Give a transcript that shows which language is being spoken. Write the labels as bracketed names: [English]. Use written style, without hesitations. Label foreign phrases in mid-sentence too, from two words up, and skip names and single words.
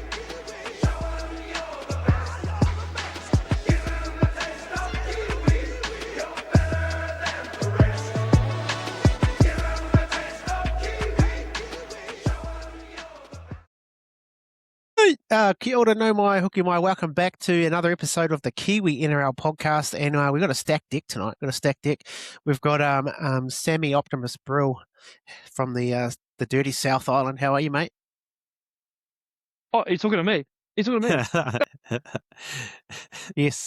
[English] Show him you're the best. Give him a taste of Kiwi. You're better than the rest. Give him a taste of Kiwi. Show him you're the best. [Māori] Kia ora, no mai, hoki mai. [English] Welcome back to another episode of the Kiwi NRL podcast, and we've got a stacked deck tonight. We've got Sammy Optimus Brill from the dirty South Island. How are you, mate? Oh, he's talking to me. Yes.